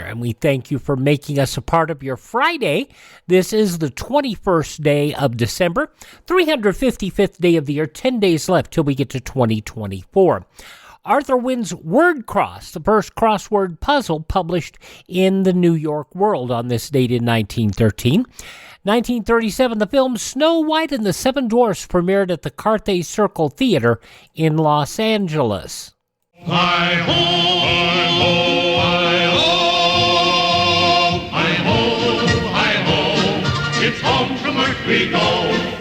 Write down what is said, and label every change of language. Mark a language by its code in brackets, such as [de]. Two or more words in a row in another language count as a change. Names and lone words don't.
[en] And we thank you for making us a part of your Friday. This is the 21st day of December, 355th day of the year, 10 days left till we get to 2024. Arthur Wynn's Word Cross, the first crossword puzzle published in the New York World on this date in 1913. 1937, the film Snow White and the Seven Dwarfs premiered at the Carthay Circle Theater in Los Angeles. Hi-ho, hi-ho, hi-ho, hi-ho, hi-ho, it's home from work we go.